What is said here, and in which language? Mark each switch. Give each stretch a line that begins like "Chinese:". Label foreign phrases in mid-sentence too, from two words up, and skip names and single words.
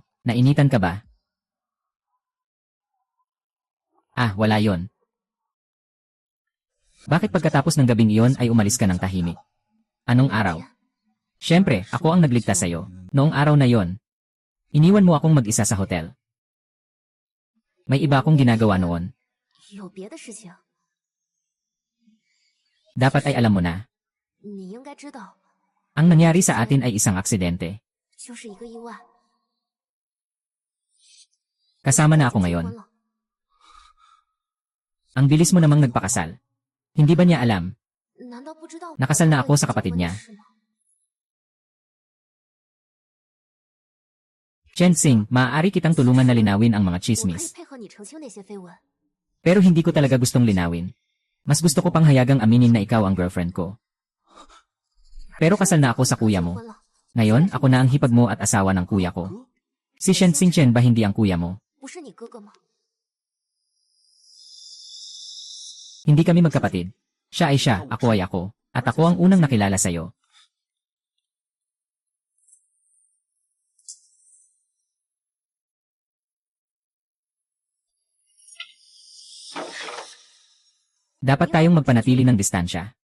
Filipino: Nainitan ka ba? Ah, wala yon. Bakit pagkatapos ng gabing iyon ay umalis ka ng tahimik? Anong araw? Siyempre, ako ang nagligtas sa'yo. Noong araw na yon, iniwan mo akong mag-isa sa hotel. May iba akong ginagawa noon.
Chinese: 有别的事情，
Filipino: Dapat ay alam mo na.
Chinese: 你应该知道，
Filipino: Ang nangyari sa atin ay isang aksidente.
Chinese: 就是一个意外。
Filipino: Kasama na ako
Chinese: 结
Filipino: ngayon.
Chinese: 婚了，
Filipino: Ang bilis mo namang nagpakasal. Hindi ba niya alam?
Chinese: 难道不知道
Filipino: Nakasal na ako
Chinese: 我
Filipino: sa kapatid
Chinese: 结婚的
Filipino: niya.
Chinese: 事吗？
Filipino: Chen Xing, maaari kitang tulungan na linawin ang mga
Chinese: 我可以
Filipino: chismis.
Chinese: 配合你澄清那些绯闻。
Filipino: Pero hindi ko talaga gustong linawin. Mas gusto ko pang hayagang aminin na ikaw ang girlfriend ko. Pero kasal na ako sa kuya
Chinese: 结
Filipino: mo.
Chinese: 婚了，
Filipino: Ngayon, ako na ang hipag mo at asawa ng kuya ko. Si Shen Xingchen ba hindi ang kuya mo?
Chinese: 不是你哥哥吗？
Filipino: Hindi kami magkapatid. Siya ay siya, ako ay ako. At ako ang unang nakilala sa'yo. Dapat tayong magpanatili ng distansya.